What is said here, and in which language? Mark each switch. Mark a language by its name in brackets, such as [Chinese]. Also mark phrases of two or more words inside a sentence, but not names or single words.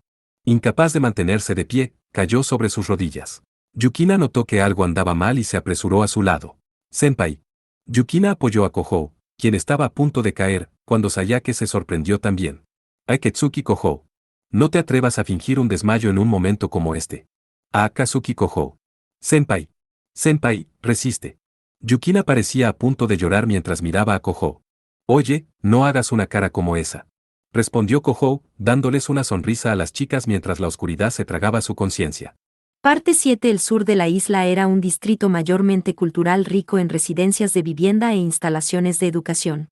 [Spanish] Incapaz de mantenerse de pie, cayó sobre sus rodillas. Yukina notó que algo andaba mal y se apresuró a su lado. Senpai. Yukina apoyó a Kohou, quien estaba a punto de caer, cuando Sayake se sorprendió también. Akatsuki Kohou. No te atrevas a fingir un desmayo en un momento como este. Akatsuki Kohou. Senpai. Senpai, resiste. Yukina parecía a punto de llorar mientras miraba a Kohou. Oye, no hagas una cara como esa. Respondió Kohou, dándoles una sonrisa a las chicas mientras la oscuridad se tragaba su conciencia. Parte 7. El sur de la isla era un distrito mayormente cultural rico en residencias de vivienda e instalaciones de educación.